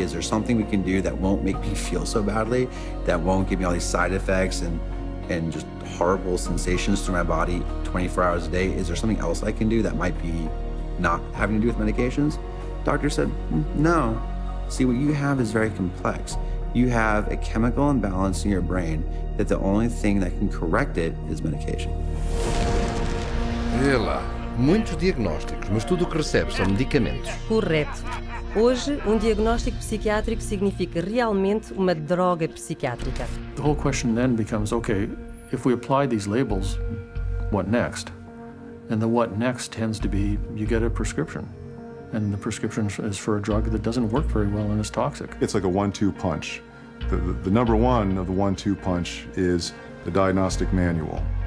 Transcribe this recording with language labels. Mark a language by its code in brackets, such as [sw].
[en] Is there something we can do that won't make me feel so badly, that won't give me all these side effects and just horrible sensations through my body 24 hours a day? Is there something else I can do that might be not having to do with medications? Doctor said, no. See, what you have is very complex. You have a chemical imbalance in your brain that the only thing that can correct it is medication. [pt] Vê lá, muitos diagnósticos, mas tudo o que recebe são medicamentos. Correto. Hoje, diagnóstico psiquiátrico significa realmente uma droga psiquiátrica. [en] The whole question then becomes, okay, if we apply these labels, what next? And the what next tends to be, you get a prescription. And the prescription is for a drug that doesn't work very well and is toxic. It's like a 1-2 punch. The number one of the 1-2 punch is the diagnostic manual.